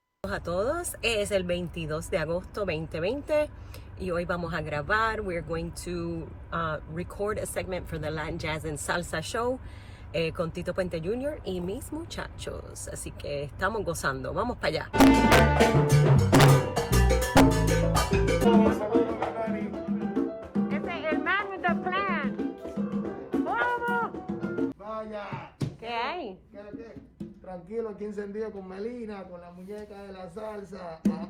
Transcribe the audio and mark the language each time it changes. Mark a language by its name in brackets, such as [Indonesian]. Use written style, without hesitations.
[Spanish] A todos, es el 22 de agosto 2020 y hoy vamos a grabar. [English] We're going to record a segment for the Latin Jazz and Salsa Show con Tito Puente Jr. [Spanish] y mis muchachos. Así que estamos gozando. Vamos para allá. [English] El man with the plan. ¡Vamos! [Spanish] Vaya. ¿Qué hay? Tranquilo, aquí encendido con Melina, con la muñeca de la salsa.